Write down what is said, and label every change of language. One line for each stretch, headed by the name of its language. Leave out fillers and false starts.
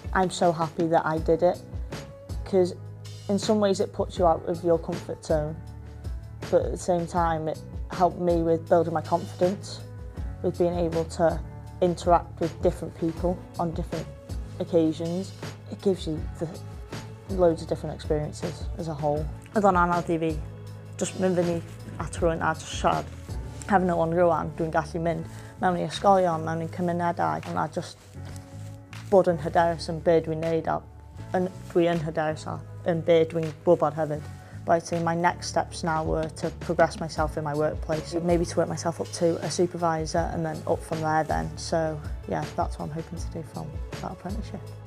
English: I'm so happy that I did it because in some ways it puts you out of your comfort zone, but at the same time it helped me with building my confidence, with being able to interact with different people on different occasions. It gives you loads of different experiences as a whole.
Welsh: Oedd o'n anodd i fi just mynd fyny at rhywun a just siarad. Hefyd o'n rwan dwi'n gallu mynd mewn i ysgolion, mewn i cymunedau, a just bod yn hyderus yn be dwi'n neud a dwi'n hyderus yn be dwi'n gwybod hefyd.
English: But I'd say my next steps now were to progress myself in my workplace, maybe to work myself up to a supervisor and then up from there then. So yeah, that's what I'm hoping to do from that apprenticeship.